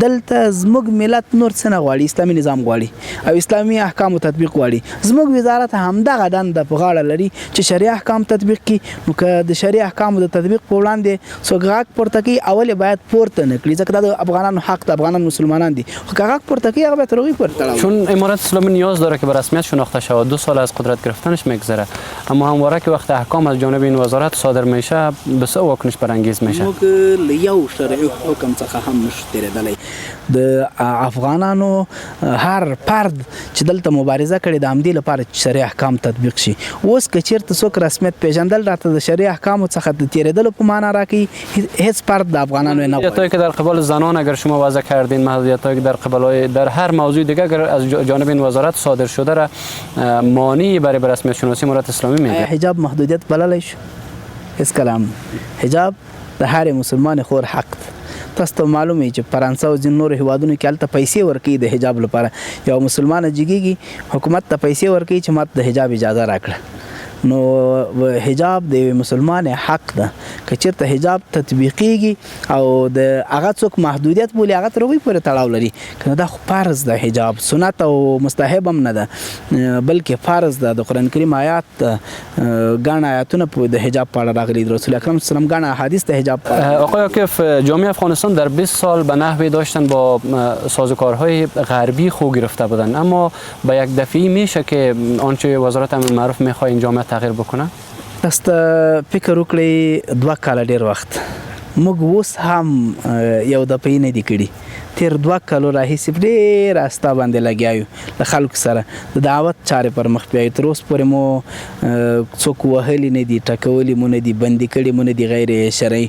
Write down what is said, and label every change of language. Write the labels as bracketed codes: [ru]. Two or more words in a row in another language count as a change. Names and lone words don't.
[ps] دلته زموږ ملت نور څه نه غواړي، اسلامي نظام غواړي او اسلامي احکامو تطبیق غواړي. زموږ وزارت همدغه دنده په غاړه لري چې شریع احکام تطبیق کړي. نو که د شریع احکامو د تطبیق په وړاندې څوک غږ پورته کوي، اول باید پورته نه کړي، ځکه دا د افغانانو حق ده، افغانان مسلمانان دي. غږ پورته کوي، هغه به تر هغوی پورې تړاو. [fa] چون امارت اسلامی نیاز داره که به رسمیت شناخته شود. 2 سال از قدرت گرفتنش میگذره، اما همواره که وقت احکام از جانب این وزارت صادر میشه بسیار واکنش برانگیز میشه. [ps] موږ له یو شرعي حکم څخه هم نشو تېرېدلی. د افغانانو هر فرد چې دلته مبارزه کړې د همدې لپاره چې شرعي احکام تطبیق شي. اوس که چېرته څوک رسمیت پیژندل راته د شرعي احکامو څخه د تېرېدلو په معنا راکوي، هیڅ فرد د افغانانو نه غواړي. [fa] محدودیت‌هایی که در قبال زنان اگر شما وضع کردین، محدودیت‌هایی که در هر موضوع دیگه اگر از جانب این وزارت صادر شده را مانعی برای رسمیت شناسی امارت اسلامی میگه. [ps] حجاب محدودیت بللی شو؟ هیڅ کلام. حجاب د هر مسلمان خور حق ده. تاسو ته معلومه چې فرانسه او ځینو نورو هیوادونو کې هلته پیسې ورکوي د حجاب لپاره. یو مسلمانه جګیږي، حکومت ته پیسې ورکوي چې ماته د حجاب اجازه راکړه. نو حجاب د مسلمان حق ده. که چېرته حجاب تطبیقیږي او د هغه څوک محدودیت بولي، هغه تر هغوی پورې تړاو لري. که دا خو فرض ده، حجاب سنت او مستحب هم نه ده بلکې فرض ده. د قرآن کریم آیات ګڼ آیاتونه د حجاب په اړه راغلي، د رسول اکرم [ar] صلی الله علیه و [ps] ګڼ احادیث د حجاب په اړه. [fa] آقای عاکف، جامعه افغانستان در 20 سال به نحوی داشتن با سازوکارهای غربی خو گرفته بودن، اما به یک دفعه میشه که آنچه وزارت امر معروف میخواد این جامعه تغییر بکنه؟ [ps] تاسو فکر وکړئ 2 کاله ډېر وخت موږ اوس هم یو دفعه نه دي کړي. تیر 2 کالو راهیسې ډېر استا باندې لګیا یو له خلکو سره د دعوت چارې پر مخ بیایو. تر اوس پورې مو څوک وهلي نه دي، ټکولي مو نه دي، بندي کړي مو نه دي غیر شرعي.